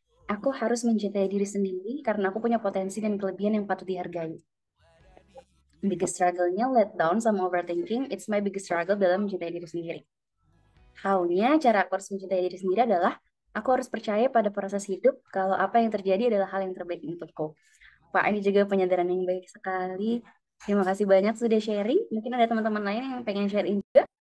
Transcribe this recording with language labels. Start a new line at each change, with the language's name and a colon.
Indonesian: Aku harus mencintai diri sendiri karena aku punya potensi dan kelebihan yang patut dihargai.
English: Biggest struggle-nya let down sama overthinking. It's my biggest struggle
Indonesian: dalam mencintai diri sendiri. How-nya, cara aku harus mencintai diri sendiri adalah aku harus percaya pada proses hidup kalau apa yang terjadi adalah hal yang terbaik untukku. Pak, ini juga penyadaran yang baik sekali. Terima kasih banyak sudah sharing. Mungkin ada teman-teman lain yang pengen sharing juga.